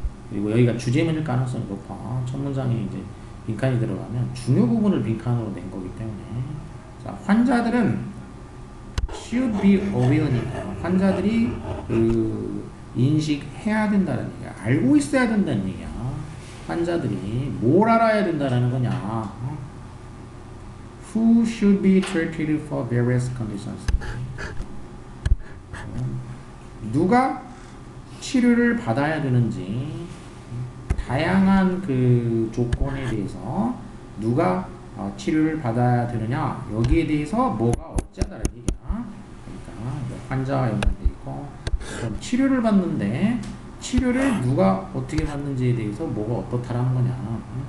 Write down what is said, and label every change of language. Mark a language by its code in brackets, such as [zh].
[ko] 그리고 여기가 주제문일 가능성이 높아. 첫 문장에 이제 빈칸이 들어가면 중요 부분을 빈칸으로 낸 거기 때문에. 자, 환자들은 [en] should be aware [ko] 니까 환자들이 인식해야 된다는 얘기야. 알고 있어야 된다는 얘기야. 환자들이 뭘 알아야 된다는 거냐. [en] Who should be treated for various conditions. [ko] 누가 치료를 받아야 되는지, 다양한 그 조건에 대해서 누가 치료를 받아야 되느냐, 여기에 대해서 뭐가 어찌하다는 얘기야. 그러니까 환자와 연관돼 있고, 그럼 치료를 받는데 치료를 누가 어떻게 받는지에 대해서 뭐가 어떻다라는 거냐.